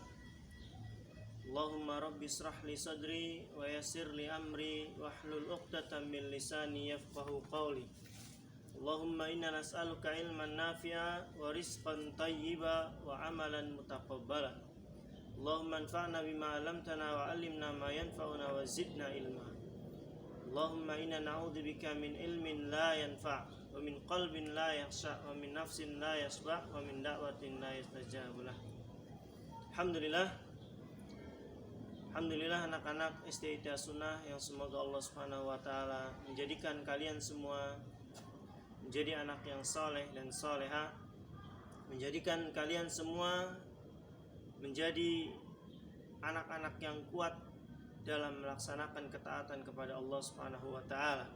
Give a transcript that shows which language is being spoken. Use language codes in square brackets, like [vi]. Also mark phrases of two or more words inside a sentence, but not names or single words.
[ar] اللهم رب اشرح لي صدري ويسر لي أمري واحلل عقدة من لساني يفقهوا قولي. اللهم إنا نسألك علما نافعا ورزقا طيبا وعملا متقبلا. اللهم انفعنا بما علمتنا وعلمنا ما ينفعنا وزدنا علما. اللهم إنا نعوذ بك من علم لا ينفع ومن قلب لا يخشع ومن نفس لا تشبع ومن دعوة لا يستجاب لها. [id] Alhamdulillah anak-anak STITA Sunnah yang semoga Allah [ar] سبحانه وتعالى [id] menjadikan kalian semua menjadi anak yang saleh dan saleha, menjadikan kalian semua menjadi anak-anak yang kuat dalam melaksanakan ketaatan kepada Allah [ar] سبحانه وتعالى.